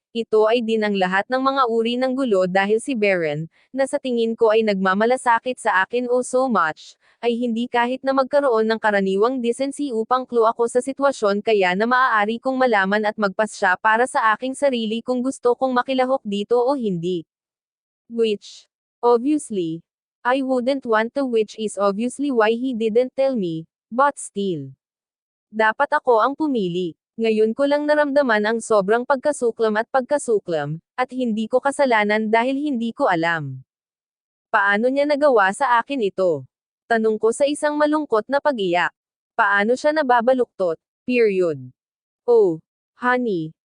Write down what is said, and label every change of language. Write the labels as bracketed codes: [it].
[tl] Ito ay din ang lahat ng mga uri ng gulo dahil si Beren, na sa tingin ko ay nagmamalasakit sa akin o [en] so much, [tl] ay hindi kahit na magkaroon ng karaniwang decency upang clue ako sa sitwasyon kaya na maaari kong malaman at magpasya para sa aking sarili kung gusto kong makilahok dito o hindi. [en] Which, obviously, I wouldn't want to, which is obviously why he didn't tell me, but still. [tl] Dapat ako ang pumili. Ngayon ko lang naramdaman ang sobrang pagkasuklam, at hindi ko kasalanan dahil hindi ko alam. Paano niya nagawa sa akin ito? Tanong ko sa isang malungkot na pag-iyak. Paano siya nababaluktot? Period. [en] Oh, honey.